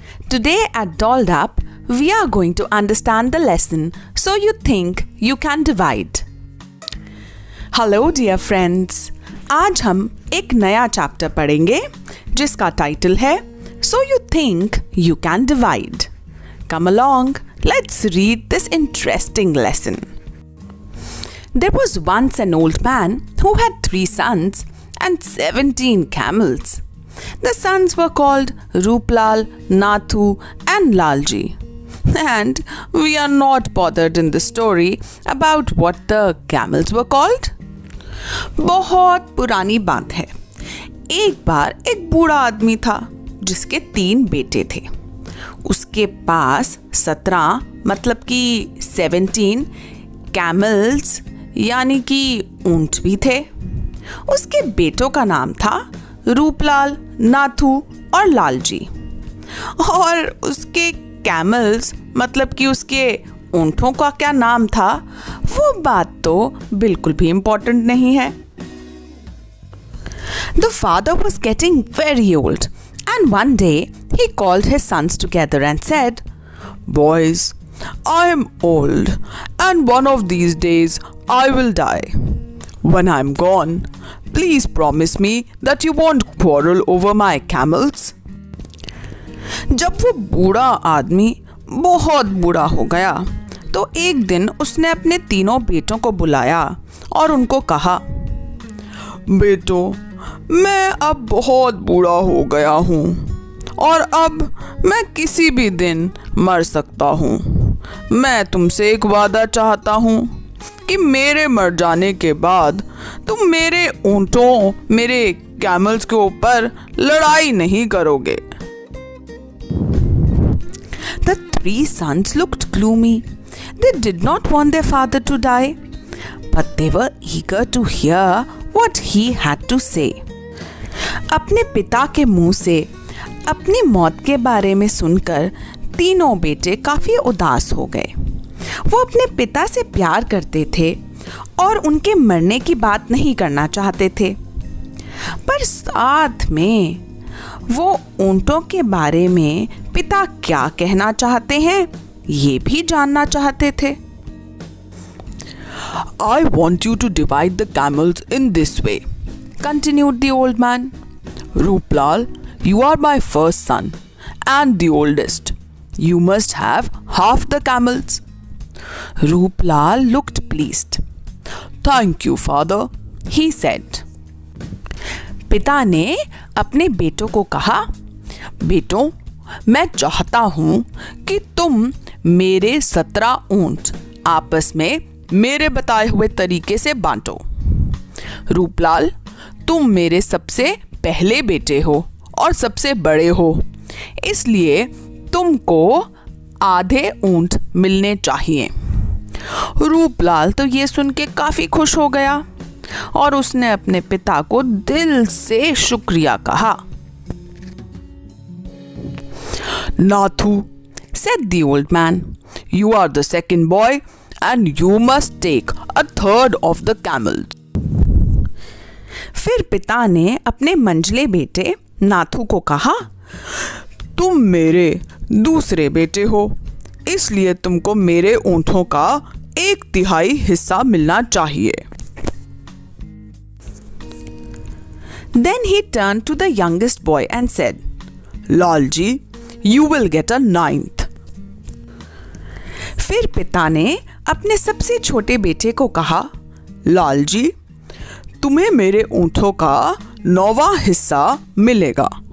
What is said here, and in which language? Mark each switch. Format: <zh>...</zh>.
<en>Today at Dolled Up, we are going to understand the lesson So You Think You Can Divide. Hello, dear friends.</en> <hi>आज हम एक नया chapter पढ़ेंगे जिसका title है So You Think You Can Divide.</hi> <en>Come along, let's read this interesting lesson. There was once an old man who had 3 sons and 17 camels. The sons were called Ruplal, Nathu and Lalji. And we are not bothered in the story about what the camels were called.</en> <hi>बहुत पुरानी बात है. एक बार एक बूढ़ा आदमी था जिसके 3 बेटे थे. उसके पास 17 मतलब कि 17 कैमल्स यानी कि ऊंट भी थे. उसके बेटों का नाम था रूपलाल, नाथू और लालजी. और उसके कैमल्स मतलब कि उसके ऊंटों का क्या नाम था वो बात तो बिल्कुल भी इम्पोर्टेंट नहीं है.</hi> <en>The father was getting very old and one day he called his sons together and said, "Boys, I am old and one of these days I will die. When I am gone, please promise me that you won't quarrel over my camels."</en> <hi>जब वो बूढ़ा आदमी बहुत बूढ़ा हो गया तो एक दिन उसने अपने तीनों बेटों को बुलाया और उनको कहा, बेटों, मैं अब बहुत बूढ़ा हो गया हूँ और अब मैं किसी भी दिन मर सकता हूँ. मैं तुमसे एक वादा चाहता हूँ कि मेरे मर जाने के बाद तुम मेरे ऊंटों, मेरे कैमल्स के ऊपर लड़ाई नहीं करोगे.</hi> <en>The 3 sons looked gloomy. They did not want their father to die, but they were eager to hear what he had to say.</en> <hi>अपने पिता के मुंह से अपनी मौत के बारे में सुनकर तीनों बेटे काफी उदास हो गए. वो अपने पिता से प्यार करते थे और उनके मरने की बात नहीं करना चाहते थे, पर साथ में वो ऊंटों के बारे में पिता क्या कहना चाहते हैं ये भी जानना चाहते थे.</hi> <en>I want you to divide the camels in this way, continued the old man. Ruplal, you are my first son and the oldest. You must have half the camels. Ruplal looked pleased. Thank you, father, he said.</en> <hi>पिता ने अपने बेटों को कहा, बेटों, मैं चाहता हूं कि तुम मेरे 17 ऊंट आपस में मेरे बताए हुए तरीके से बांटो. रूपलाल, तुम मेरे सबसे पहले बेटे हो और सबसे बड़े हो, इसलिए तुमको आधे ऊंट मिलने चाहिए. रूपलाल तो ये सुन के काफी खुश हो गया और उसने अपने पिता को दिल से शुक्रिया कहा.</hi> <en>Nathu, said the old man, you are the second boy and you must take a third of the camels.</en> <hi>फिर पिता ने अपने मंझले बेटे नाथू को कहा, तुम मेरे दूसरे बेटे हो, इसलिए तुमको मेरे ऊंटों का 1/3 हिस्सा मिलना चाहिए.</hi> <en>Then he turned to the youngest boy and said, Lalji, you will get a 9th.</en> <hi>फिर पिता ने अपने सबसे छोटे बेटे को कहा, लालजी, तुम्हें मेरे ऊंटों का 9वां हिस्सा मिलेगा.</hi>